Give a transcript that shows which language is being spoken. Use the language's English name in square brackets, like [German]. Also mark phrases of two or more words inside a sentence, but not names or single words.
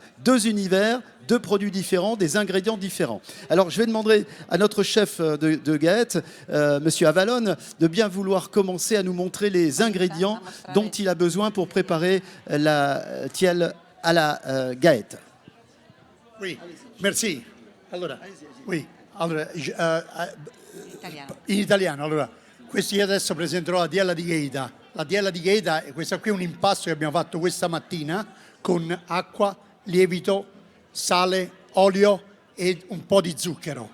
[French] Deux univers, deux produits différents, des ingrédients différents. Alors, je vais demander à notre chef de Gaète, Monsieur Avalon, de bien vouloir commencer à nous montrer les ingrédients dont il a besoin pour préparer la tielle à la Gaète. Oui, merci. [Italian] Allora, oui, allora, in italiano, allora, questi io adesso presenterò la tiella di Gaeta. La tiella di Gaeta, questa qui è un impasto che abbiamo fatto questa mattina con acqua, lievito, sale, olio e un po' di zucchero.